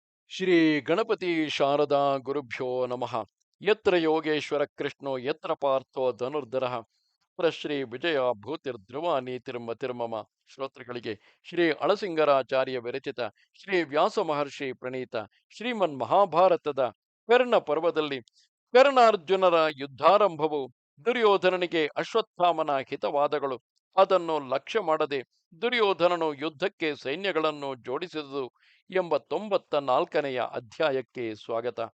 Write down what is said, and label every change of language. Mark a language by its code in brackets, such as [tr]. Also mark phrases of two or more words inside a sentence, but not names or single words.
[sa] ಶ್ರೀ ಗಣಪತಿ ಶಾರದಾ ಗುರುಭ್ಯೋ ನಮಃ. ಯತ್ರ ಯೋಗೇಶ್ವರ ಕೃಷ್ಣೋ ಯತ್ರ ಪಾರ್ಥೋ ಧನುರ್ಧರಃ ತತ್ರ ಶ್ರೀ ವಿಜಯ ಭೂತಿರ್ಧ್ರುವ ನೀತಿರ್ಮತಿರ್ಮಮ. [kn] ಶ್ರೋತೃಗಳಿಗೆ ಶ್ರೀ ಅಳಸಿಂಗರಾಚಾರ್ಯ ವಿರಚಿತ ಶ್ರೀ ವ್ಯಾಸ ಮಹರ್ಷಿ ಪ್ರಣೀತ ಶ್ರೀಮನ್ ಮಹಾಭಾರತದ ಕರ್ಣ ಪರ್ವದಲ್ಲಿ ಕರ್ಣಾರ್ಜುನರ ಯುದ್ಧಾರಂಭವು, ದುರ್ಯೋಧನನಿಗೆ ಅಶ್ವತ್ಥಾಮನ ಹಿತವಾದಗಳು, ಅದನ್ನು ಲಕ್ಷ್ಯ ಮಾಡದೆ ದುರ್ಯೋಧನನು ಯುದ್ಧಕ್ಕೆ ಸೈನ್ಯಗಳನ್ನು ಜೋಡಿಸಿದುದು ಎಂಬ 94ನೆಯ ಅಧ್ಯಾಯಕ್ಕೆ ಸ್ವಾಗತ.